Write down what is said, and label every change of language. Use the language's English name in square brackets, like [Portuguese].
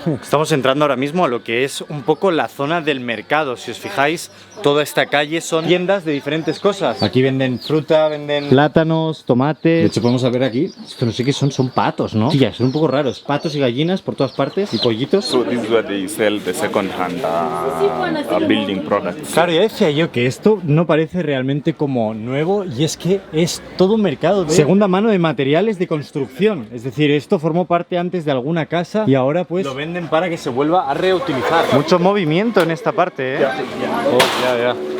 [Spanish] Estamos entrando ahora mismo a lo que es un poco la zona del mercado. Si os fijáis, toda esta calle son tiendas de diferentes cosas. Aquí venden fruta, venden plátanos, tomates. De hecho, podemos ver aquí, esto no sé qué son patos, ¿no? Sí, son un poco raros. Patos y gallinas por todas partes y pollitos. [English] So this is where they sell the second-hand building products. [Spanish] Claro, ya decía yo que esto no parece realmente como nuevo y es que es todo un mercado de segunda mano de materiales de construcción. Es decir, esto formó parte antes de alguna casa y ahora pues lo venden para que se vuelva a reutilizar. Mucho movimiento en esta parte, ¿eh? Ya.